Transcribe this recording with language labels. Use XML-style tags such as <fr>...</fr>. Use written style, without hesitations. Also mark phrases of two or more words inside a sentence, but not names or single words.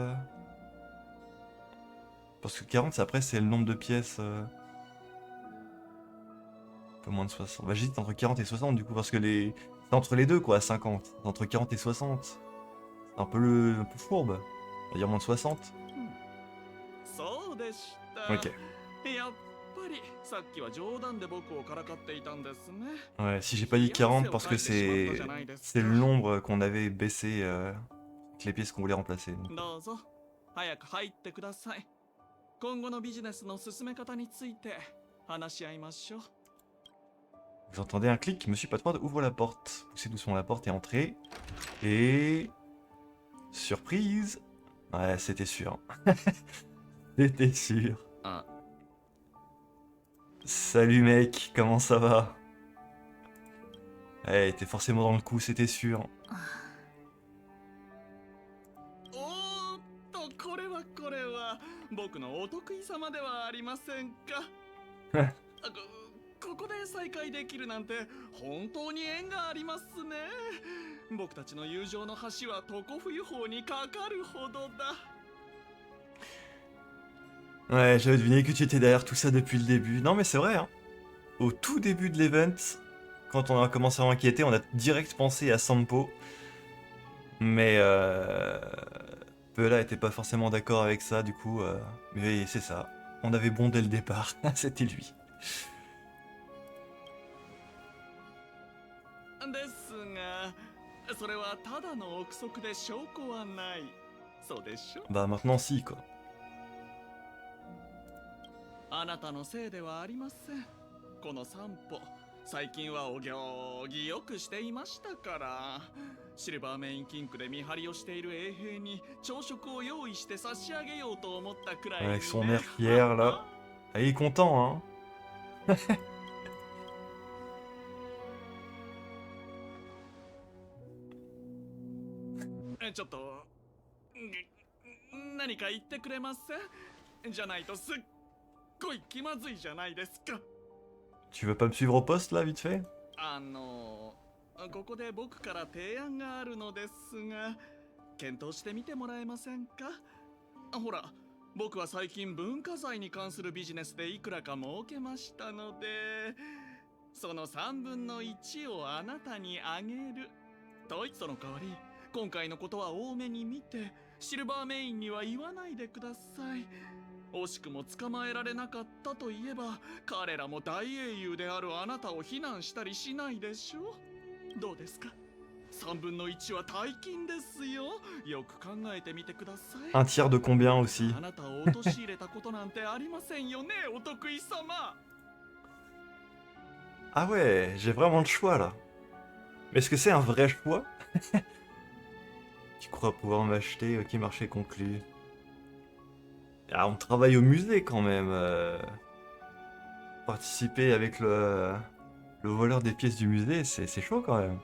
<fr>Parce que 40, après, c'est le nombre de pièces. Un peu moins de 60. Bah, j'hésite entre 40 et 60 du coup, parce que c'est entre les deux quoi, 50. C'est entre 40 et 60. C'est un peu fourbe. On va dire moins de 60.</fr> <ja>そうでした。</ja> <fr>Ok.</fr> <ja>やっぱりさっきは冗談で僕をからかっていたんですね。</ja> <fr>Ouais, si j'ai pas dit 40 parce que c'est le nombre qu'on avait baissé avec les pièces qu'on voulait remplacer. Donc.</fr> <ja>どうぞ早く入ってください。今後のビジネスの進め方について話し合いましょう。</ja> <fr>Vous entendez un clic, Monsieur Patefroid ouvre la porte. Poussez doucement la porte et entrez. Et... Surprise! Ouais, c'était sûr. C'était sûr. Ah. Salut mec, comment ça va? Ouais, t'es forcément dans le coup, c'était sûr.</fr> <ja>おーっとこれは僕のお得意様ではありませんか。ここで再会できるなんて本当に縁がありますね。僕たちの友情の橋は常冬法にかかるほどだ。</ja> <fr>Ouais, j'avais deviné que tu étais derrière tout ça depuis le début. Non mais c'est vrai, hein. Au tout début de l'event, quand on a commencé à enquêter, on a direct pensé à Sampo. Mais Peula était pas forcément d'accord avec ça, du coup. Mais c'est ça. On avait bon dès le départ. C'était lui.</fr> <ja>ですが、それはただの憶測で証拠はない。そうでしょ？</ja> <fr>Bah maintenant si, quoi.</fr> <ja>あなたのせいではありません。この散歩、最近はお行儀よくしていましたから。シルバーメイン金庫で見張りをしている衛兵に朝食を用意して差し上げようと思ったくらいにね。</ja> <fr>Avec son air fier là. Ah, il est content, hein.</fr> <ja>ちょっと何か言ってくれません？じゃないとすっごい気まずいじゃないですか。</ja> <fr>Tu veux pas me suivre au poste là, vite fait?</fr> <ja>ここで僕から提案があるのですが、検討してみてもらえませんか？ほら、僕は最近文化財に関するビジネスでいくらか儲けましたので、その3分の1をあなたにあげると。その代わり今回のことは多めに見て、シルバーメインには言わないでください。惜しくも捕まえられなかったといえば、彼らも大英雄であるあなたを非難したりしないでしょう。どうですか？3分の1は大金ですよ。よく考えてみてください。</ja> <fr>Un tiers de combien aussi?</fr> <ja>あなたを陥れたことなんてありませんよね、お得意様。</ja> <fr>Ah ouais, j'ai vraiment le choix là. Mais est-ce que c'est un vrai choix? Tu crois pouvoir m'acheter? Ok, marché conclu. Ah, on travaille au musée quand même. Participer avec le voleur des pièces du musée, c'est chaud quand même.</fr>